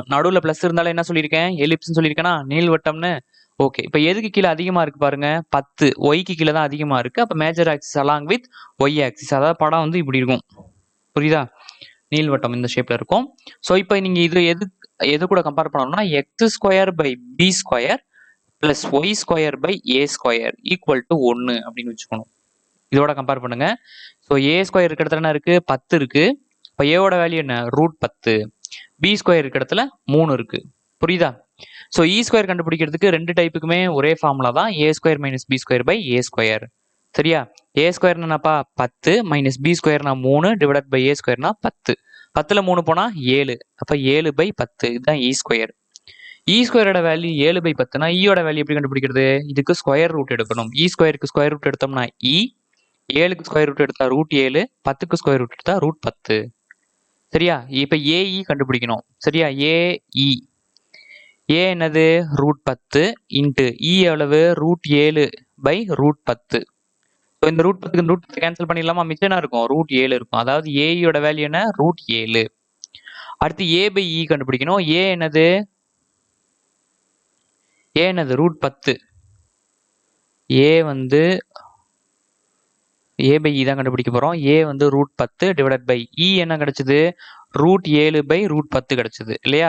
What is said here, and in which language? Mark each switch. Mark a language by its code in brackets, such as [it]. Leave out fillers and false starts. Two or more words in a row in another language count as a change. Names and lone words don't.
[ta] நடுவில் பிளஸ் இருந்தாலும் என்ன சொல்லியிருக்கேன்? எலிப்ஸ்ன்னு சொல்லியிருக்கேனா? நீள்வட்டம்னு. ஓகே, இப்போ எதுக்கு கீழே அதிகமாக இருக்கு பாருங்க? 10. ஒய்க்கு கீழே தான் அதிகமாக இருக்கு. [en] அப்போ major axis along with y axis. [ta] அதாவது படம் வந்து இப்படி இருக்கும். புரியுதா? நீள்வட்டம் இந்த ஷேப்ல இருக்கும். ஸோ இப்போ நீங்க இது எது கூட கம்பேர் பண்ணணும்னா, x² / b² + y² / a² = 1 அப்படின்னு வச்சுக்கணும். இதோட கம்பேர் பண்ணுங்க. ஸோ a² இருக்கிற இடத்துல என்ன இருக்கு? 10 இருக்கு. இப்போ ஏவோட வேல்யூ என்ன? √10. b² இருக்கிற இடத்துல 3 இருக்கு. புரியுதா? ஸோ e² கண்டுபிடிக்கிறதுக்கு 2 டைப்புக்குமே ஒரே ஃபார்முலா தான், a² - b² / a². சரியா? a² என்னப்பா? 10 மைனஸ் b² 3 [en] divided by [ta] a² 10. 10ல் 3 போனா 7. அப்போ 7/10. இதுதான் e². e² வேல்யூ 7/10னா ஈயோட வேல்யூ எப்படி கண்டுபிடிக்கிறது? இதுக்கு [en] square root [ta] எடுக்கணும். e²க்கு [en] square root [ta] எடுத்தோம்னா 7க்கு [en] square root [ta] எடுத்தா √7, 10க்கு [en] square root [ta] எடுத்தா √10. சரியா? இப்போ ஏஇ கண்டுபிடிக்கணும். சரியா? ஏஇ என்னது? √10 [en] into e [ta] எவ்வளவு? √7/√10. ஸோ இந்த √10க்கு √10 கேன்சல் பண்ணிடலாமா? மிச்சம் என்ன இருக்கும்? √7 இருக்கும். அதாவது ஏஇயோட வேல்யூ என்ன? √7. அடுத்து a/e கண்டுபிடிக்கணும். ஏ என்னது? √10. ஏ வந்து ஏ பை இ தான் கண்டுபிடிக்க போகிறோம். ஏ வந்து √10 [en] divided by [ta] இ என்ன கிடச்சிது, √7 பை √10 கிடச்சிது இல்லையா.